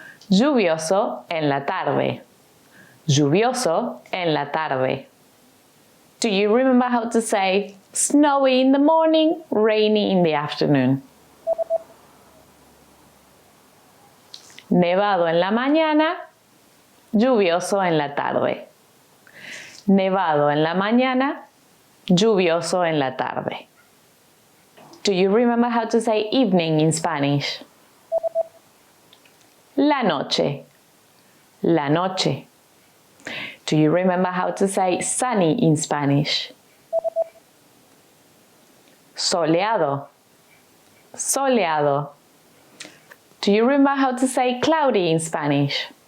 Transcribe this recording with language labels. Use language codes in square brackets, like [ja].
[es] Lluvioso en la tarde. Lluvioso en la tarde. [en] Do you remember how to say snowy in the morning, rainy in the afternoon? [es] Nevado en la mañana, lluvioso en la tarde. Nevado en la mañana, lluvioso en la tarde. [en] Do you remember how to say evening in Spanish? [es] La noche. La noche. [en] Do you remember how to say sunny in Spanish? [es] Soleado. Soleado. [en] Do you remember how to say cloudy in Spanish?